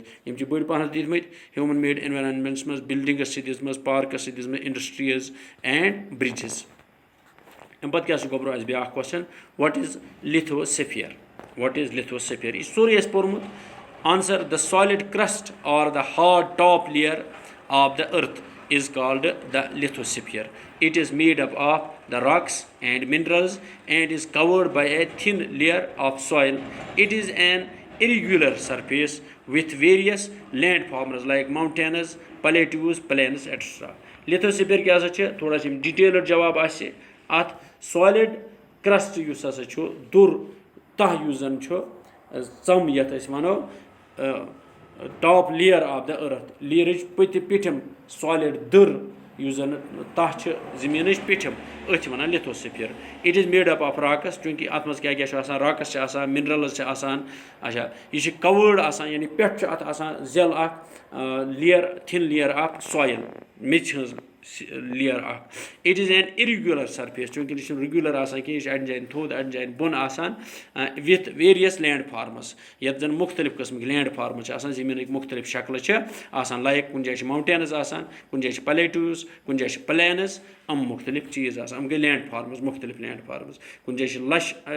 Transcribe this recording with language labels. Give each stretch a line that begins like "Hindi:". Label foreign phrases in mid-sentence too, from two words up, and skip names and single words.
Kashmiri: یِم چھِ بٔڑۍ پَہن دِتمٕتۍ
English: human made environments
Kashmiri: منٛز بِلڈِنگس چھِ دِژمٕژ پارکس چھِ دِژمٕژ
English: industries and bridges.
Kashmiri: اَمہِ پَتہٕ کیاہ چھُ گوٚبرو اَسہِ بیاکھ کوسچن
English: what is lithosphere.
Kashmiri: یہِ چھُ سورُے اَسہِ پوٚرمُت.
English: Answer the solid crust or the hard top layer of the earth is called the lithosphere. It is made up of the rocks and minerals and is covered by a thin layer of soil. It is an irregular surface with various landforms like mountains, plateaus, plains, etc.
Kashmiri: Lithosphere کیاہ ہسا چھِ تھوڑا چھِ ڈِٹیلٕڈ جواب آسہِ اَتھ
English: solid crust
Kashmiri: یُس ہسا چھُ دوٚر تَہہ یُس زن چھُ ژم یَتھ أسۍ وَنو
English: top layer of the earth
Kashmiri: لیرٕچ پیٚٹھِم سالِڈ دٔر یُس زَن تَتھ چھِ زٔمیٖنٕچ پیٚٹھِم أتھۍ چھِ وَنان لِتھوسِفِیر
English: it is made up of rocks
Kashmiri: چوٗنٛکہِ اَتھ منٛز کیٛاہ چھُ آسان راکٕس چھِ آسان مِنرَلٕز چھِ آسان اچھا یہِ چھِ کَوٲڈ آسان یعنی پٮ۪ٹھ چھُ اَتھ آسان زٮ۪ل اَکھ لِیر
English: thin layer
Kashmiri: اَکھ سویِل میٚژِ ہٕنٛز لِیر اَکھ
English: it is an irregular surface
Kashmiri: چوٗنٛکہِ یہِ چھُنہٕ رِگیوٗلَر آسان کینٛہہ یہِ چھِ اَڑٮ۪ن جایَن تھوٚد اَڑٮ۪ن جایَن بۄن آسان
English: with various landforms
Kashmiri: یَتھ زَن مُختٔلِف قٕسمٕکۍ
English: landforms
Kashmiri: چھِ آسان زٔمیٖنٕکۍ مُختٔلِف شکلہٕ چھِ آسان لایک کُنہِ جایہِ چھِ ماوُنٹینٕز آسان کُنہِ جایہِ چھِ پلیٹوٗز کُنہِ جایہِ چھِ پٕلینٕز یِم مُختٔلِف چیٖز آسان یِم گٔے
English: landforms
Kashmiri: مُختٔلِف
English: landforms
Kashmiri: کُنہِ جایہِ چھِ لَش